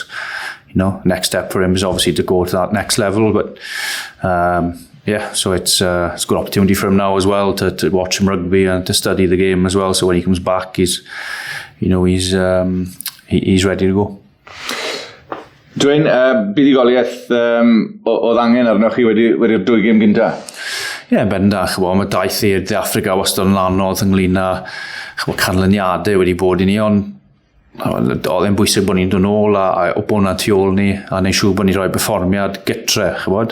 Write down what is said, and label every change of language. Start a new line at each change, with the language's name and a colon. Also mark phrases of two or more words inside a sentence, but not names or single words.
English: Next step for him is obviously to go to that next level, but so it's a good opportunity for him now as well to watch him rugby and to study the game as well. So when he comes back, he's ready to go.
Welsh: Dwayne, buddugoliaeth oedd angen arnoch chi wedi'r dwy gêm gynta? Ie, bendach. Mae daith i'r Affrig wastad yn anodd ynglyn â canlyniadau wedi bod i ni, ond oedd e'n bwysig bod ni'n dod nôl a bod na tu ôl ni a neud siŵr bod ni'n rhoi perfformiad gytre, chybod.